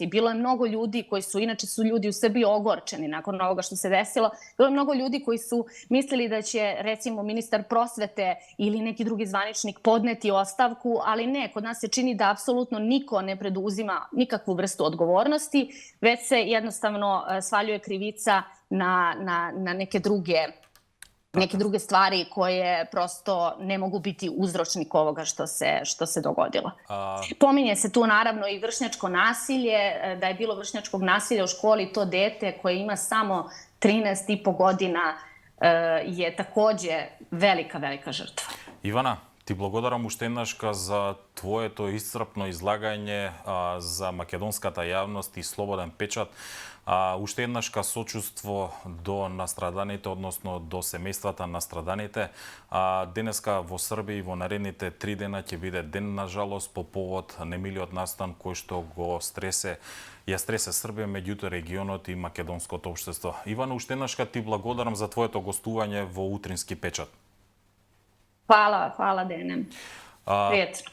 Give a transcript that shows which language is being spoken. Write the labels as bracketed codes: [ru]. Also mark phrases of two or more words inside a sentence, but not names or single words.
[sr] Bilo je mnogo ljudi koji su, inače su ljudi u Srbiji ogorčeni nakon ovoga što se desilo, bilo je mnogo ljudi koji su mislili da će, recimo, ministar prosvete ili neki drugi zvaničnik podneti ostavku, ali ne, kod nas se čini da apsolutno niko ne preduzima nikakvu vrstu odgovornosti, već se jednostavno svaljuje krivica na neke druge stvari koje prosto ne mogu biti uzročnik ovoga što se dogodilo. Pominje se tu naravno i vršnjačko nasilje, da je bilo vršnjačkog nasilja u školi, to dete koje ima samo 13,5 godina je takođe velika, velika žrtva. [mk] Ивана, ти благодарам уште еднашка за твоето исцрпно излагање за македонската јавност и слободен печат. Уште еднашка сочувство до настраданите, односно до семејствата настраданите. Денеска во Србија во наредните 3 дена ќе биде ден на жалост по повод немилиот настан кој што ја стресе Србија, меѓуто регионот и македонското општество. Ивана, уште еднашка ти благодарам за твоето гостување во Утрински печат. [sr] Hvala, Denem. Prijetno.